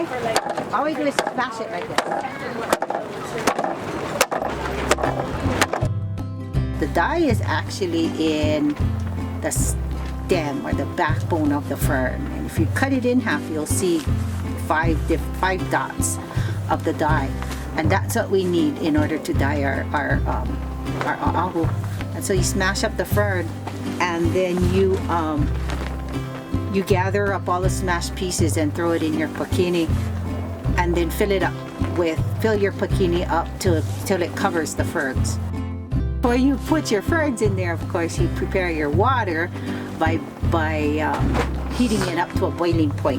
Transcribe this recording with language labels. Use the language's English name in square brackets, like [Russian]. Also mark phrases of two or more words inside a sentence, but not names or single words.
[English] All we do is smash it like this. The dye is actually in the stem or the backbone of the fern. And if you cut it in half, you'll see 5 dots of the dye. And that's what we need in order to dye our ʻaʻahu. And so you smash up the fern, and then you gather up all the smashed pieces and throw it in your pakini, and then fill your pakini up till it covers the ferns. Before you put your ferns in there, of course, you prepare your water by heating it up to a boiling point.